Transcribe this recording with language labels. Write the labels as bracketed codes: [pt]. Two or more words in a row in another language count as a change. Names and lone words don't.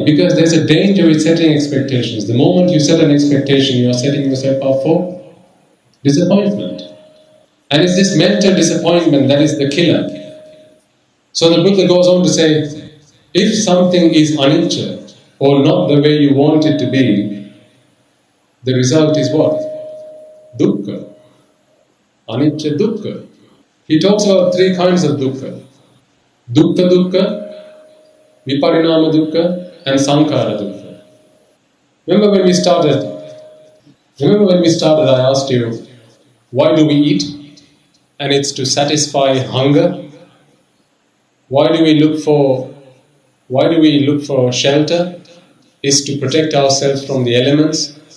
[en] Because there's a danger with setting expectations. The moment you set an expectation, you are setting yourself up for disappointment. And it's this mental disappointment that is the killer. So the Buddha goes on to say, If something is anicca, or not the way you want it to be, the result is what? [pi] Dukkha. Anicca dukkha. [en] He talks about three kinds of dukkha. [pi] Dukkha dukkha, viparinama dukkha, and sankhara dukkha. [en] Remember when we started, I asked you, why do we eat? And it's to satisfy hunger. Why do we look for shelter? It's to protect ourselves from the elements.